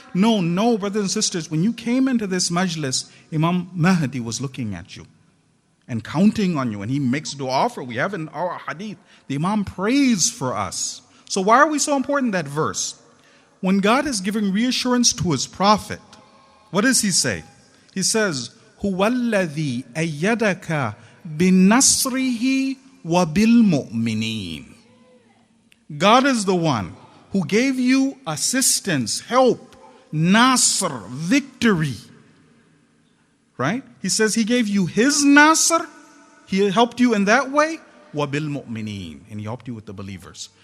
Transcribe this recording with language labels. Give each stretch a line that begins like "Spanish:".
English: No, brothers and sisters, when you came into this majlis, Imam Mahdi was looking at you and counting on you, and he makes dua for, we have in our hadith, the Imam prays for us. So why are we so important, that verse? when God is giving reassurance to his prophet, what does he say? He says,
Arabic: هُوَ الَّذِي أَيَّدَكَ بِنَصْرِهِ وَبِالْمُؤْمِنِينَ.
English: God is the one who gave you assistance, help, nasr, victory. Right? He says he gave you his nasr, he helped you in that way,
Arabic: وَبِالْمُؤْمِنِينَ,
English: and he helped you with the believers.